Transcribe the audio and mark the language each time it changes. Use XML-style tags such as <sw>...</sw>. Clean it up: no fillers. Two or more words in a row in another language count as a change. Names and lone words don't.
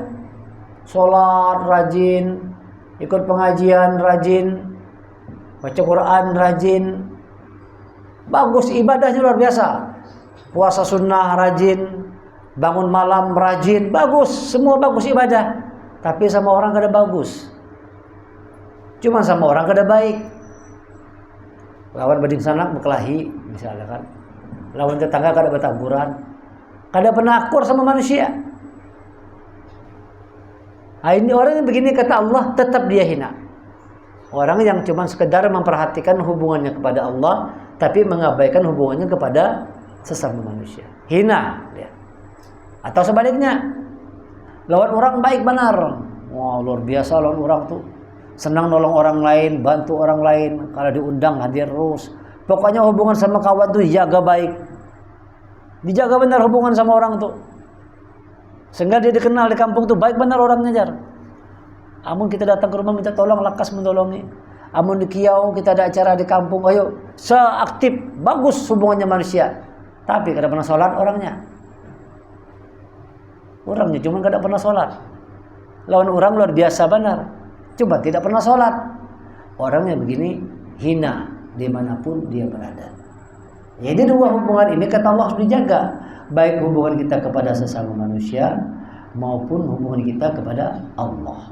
<id>Sholat rajin, ikut pengajian rajin, baca Quran rajin. Bagus, ibadahnya luar biasa. Puasa sunnah rajin, bangun malam rajin, bagus, semua bagus ibadah.</id> <bjn>Tapi sama orang kada bagus. Cuma sama orang kada baik. Lawan bading sanak berkelahi misalnya kan. Lawan tetangga kada bertaburan. Kada pernah akur sama manusia.</bjn> <id>Ini orang yang begini kata Allah tetap dia hina. Orang yang cuma sekedar memperhatikan hubungannya kepada Allah tapi mengabaikan hubungannya kepada sesama manusia. Hina dia.</id> <bjn>Atau sebaliknya, lawan orang baik benar. Wah, luar biasa lawan orang tuh. Senang nolong orang lain, bantu orang lain.</bjn> <id>Kalau diundang hadir terus. Pokoknya hubungan sama kawan tuh jaga baik. Dijaga benar hubungan sama orang tuh.</id> <bjn>Sehingga dia dikenal di kampung tuh baik benar orangnya jar. Amun kita datang ke rumah minta tolong, lakas menolongi. Amun di kiau kita ada acara di kampung, ayo seaktif, bagus hubungannya manusia. Tapi kada pernah sholat orangnya. Orangnya cuma kada pernah sholat. Lawan orang luar biasa benar. Coba tidak pernah sholat.</bjn> <id>Orangnya begini hina dimanapun dia berada. Jadi dua hubungan ini kata Allah harus dijaga. Baik hubungan kita kepada sesama manusia maupun hubungan kita kepada Allah.</id>